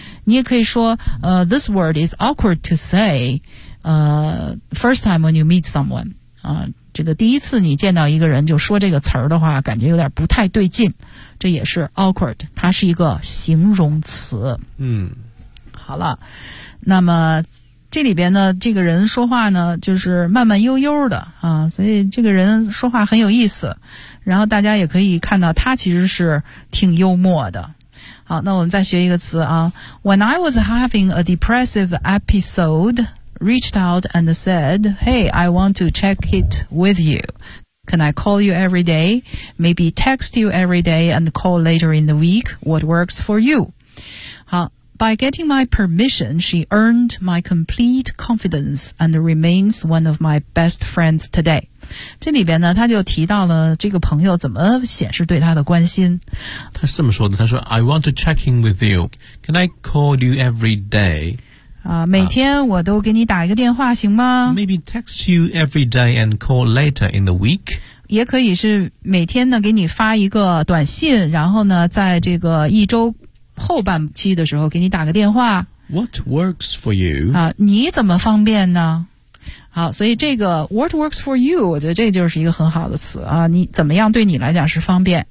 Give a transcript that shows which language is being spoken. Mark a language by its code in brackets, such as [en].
[zh] 你也可以说 [en] this word is awkward to say, first time when you meet someone 啊。 [zh] 这个第一次你见到一个人就说这个词儿的话，感觉有点不太对劲，这也是 awkward， 它是一个形容词。好了，那么这里边呢，这个人说话呢就是慢慢悠悠的啊，所以这个人说话很有意思，然后大家也可以看到他其实是挺幽默的。好，那我们再学一个词啊。 [en] When I was having a depressive episode,reached out and said, hey, I want to check it with you. Can I call you every day? Maybe text you every day and call later in the week. What works for you? 好 by getting my permission, she earned my complete confidence and remains one of my best friends today. [zh] 这里边呢他就提到了这个朋友怎么显示对他的关心。他是这么说的，他说 [en] I want to check in with you. Can I call you every day? [zh] 啊，每天我都给你打一个电话行吗 [en] ？Maybe text you every day and call later in the week。 [zh] 也可以是每天呢给你发一个短信，然后呢在这个一周后半期的时候给你打个电话。 [en] What works for you？ [zh] 啊，你怎么方便呢？好，所以这个 [en] What works for you？ [zh] 我觉得这就是一个很好的词啊，你怎么样对你来讲是方便？